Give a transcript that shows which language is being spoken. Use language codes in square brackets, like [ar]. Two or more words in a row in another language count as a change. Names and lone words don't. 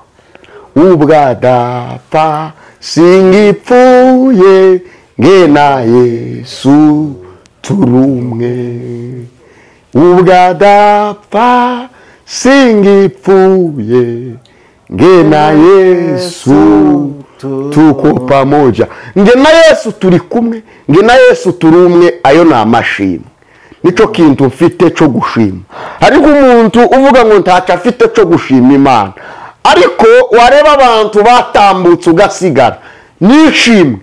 [rw] Ubwadapfa singipfuye nge na Yesu turumwe. Ubwadapfa singipfuye nge na Yesu [sw] tuko pamoja. [rw] Nge na Yesu turi kumwe, nge na Yesu turumwe. Ayo ni amashimwe. Nico kintu mfite cyo gushima. Ariko umuntu uvuga ngo ntaca afite cyo gushima Imana, ariko wareba abantu batambutse ugasigara nishimwe.